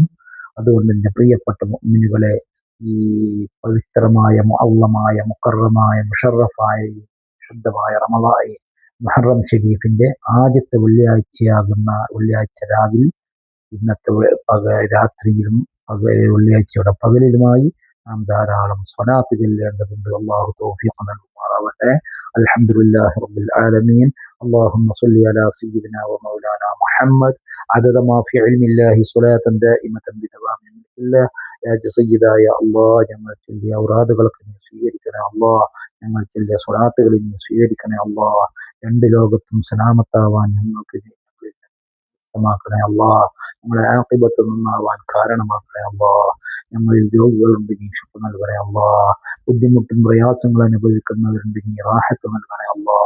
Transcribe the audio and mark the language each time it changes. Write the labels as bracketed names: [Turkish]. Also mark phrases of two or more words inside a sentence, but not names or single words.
[Malayalam] അതുകൊണ്ട് എൻ്റെ പ്രിയപ്പെട്ട മുഅ്മിനുകളെ, ഈ പവിത്രമായ മുഅല്ലമായ മുക്കറമായ മുഷറഫായ ശുദ്ധമായ റമളാൻ മുഹറം ഷരീഫിന്റെ ആദ്യത്തെ വെള്ളിയാഴ്ചയാകുന്ന വെള്ളിയാഴ്ച രാവിൽ ഇന്നത്തെ രാത്രിയിലും വെള്ളിയാഴ്ചയുടെ പകലിലുമായി നാം ധാരാളം സ്വലാത്ത് ചൊല്ലേണ്ടതുണ്ട്. അല്ലാഹു തൗഫീഖ് നൽകുമാറാവട്ടെ. [Arabic] الحمد لله رب العالمين. اللهم صل على سيدنا ومولانا محمد عدد ما في علم الله صلاة دائمة بدوام ملك الله. يا سيدا يا الله, [Malayalam] ഞങ്ങൾ ചൊല്ലിയ ഔറാദുകളൊക്കെ നീ സ്വീകരിക്കണേ അല്ലാഹ്. ഞങ്ങൾ ചൊല്ലിയ സ്വലാത്തുകൾ നീ സ്വീകരിക്കണേ അല്ലാഹ്. രണ്ട് ലോകത്തും സലാമത്താവാൻ ഞങ്ങൾക്ക് ണേ അല്ലാഹ്. ഞങ്ങളെ ആഖിബത്ത് നന്നാവാൻ കാരണമാക്കണേ അല്ലാഹ്. ഞങ്ങളിൽ രോഗികളുണ്ട്, നീ ശിഫ നൽകണേ അല്ലാഹ്. ബുദ്ധിമുട്ടും പ്രയാസങ്ങൾ അനുഭവിക്കുന്നവരുണ്ട്, നീ റാഹത്ത് നൽകണേ അല്ലാഹ്.